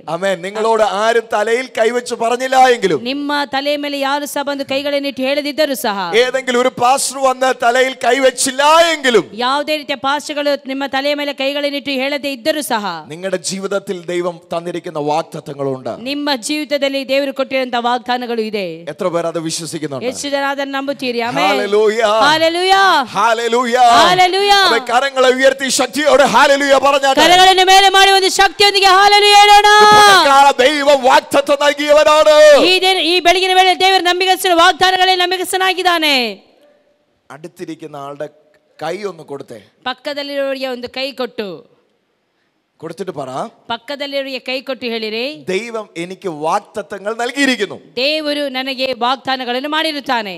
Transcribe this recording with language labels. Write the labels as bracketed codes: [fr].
[ml] ആമേൻ. നിങ്ങളോട് ആരും തലയിൽ കൈവച്ച് പറഞ്ഞില്ല എങ്കിലും, [kn] ನಿಮ್ಮ ತಲೆ ಮೇಲೆ ಯಾರು ಸಹ ಬಂದು ಕೈಗಳನ್ನಿಟ್ಟು ಹೇಳದಿದ್ದರೂ ಸಹ, [ml] ഏതെങ്കിലും ഒരു പാസ്റ്റർ വന്ന് തലയിൽ കൈവച്ചില്ല എങ്കിലും, [kn] ಯಾವುದೇ ರೀತಿಯ ಪಾಸ್ಟರ್ಗಳು ನಿಮ್ಮ ತಲೆಯ ಮೇಲೆ ಕೈಗಳನ್ನಿಟ್ಟು ಹೇಳದೇ ಇದ್ದರೂ ಸಹ, [ml] നിങ്ങളുടെ ജീവിതത്തിൽ ദൈവം തന്നിരിക്കുന്ന വാഗ്ദത്തങ്ങളുണ്ട്. [kn] ನಿಮ್ಮ ಜೀವಿತದಲ್ಲಿ ದೇವರು ಕೊಟ್ಟಿರುವಂತಹ ವಾಗ್ದಾನಗಳು ಇದೆ. [ml] എത്ര പേർ അത് വിശ്വസിക്കുന്നുണ്ട്? [kn] ಎಷ್ಟು ಜನ ಅದನ್ನು ನಂಬುತ್ತೀರಿ? Amen. [ml] Hallelujah. Hallelujah. Hallelujah. Hallelujah. കരങ്ങളെ ഉയർത്തി ശക്തിയോടെ ഹല്ലേലൂയ പറഞ്ഞാട്ടെ. [kn] കരಗಳನ್ನು ಮೇಲೆ ಮಾಡಿ ಒಂದು ಶಕ್ತಿಯೊಂದಿಗೆ ಹಲ್ಲೆಲೂಯ ಹೇಳೋಣ. [ml] ദൈവം വാഗ്ദത്തം നൽകിയവനാണ്. [kn] ಈ ಬೆಳಗಿನ ವೇಳೆ ದೇವರು ನಂಬಿಗಸ್ತನ ವಾಗ್ದಾನಗಳಲ್ಲಿ ನಂಬಿಗಸ್ತನಾಗಿದ್ದಾನೆ. [ml] അടുത്തിരിക്കുന്ന ആളുടെ കൈ ഒന്ന് കൊടുത്തേ. [kn] ಪಕ್ಕದಲ್ಲಿರೋರಿಗೆ ಒಂದು ಕೈ ಕೊಟ್ಟು [ml] കൊടുത്തിട്ട് പറ, [kn] ಪಕ್ಕದಲ್ಲಿರೋರಿಗೆ ಕೈ ಕೊಟ್ಟು ಹೇಳಿರಿ, [ml] ദൈവം എനിക്ക് വാഗ്ദത്തങ്ങൾ നൽകിയിരിക്കുന്നു. [kn] ದೇವರು ನನಗೆ ವಾಗ್ದಾನಗಳನ್ನು ಮಾಡಿರುತ್ತಾನೆ.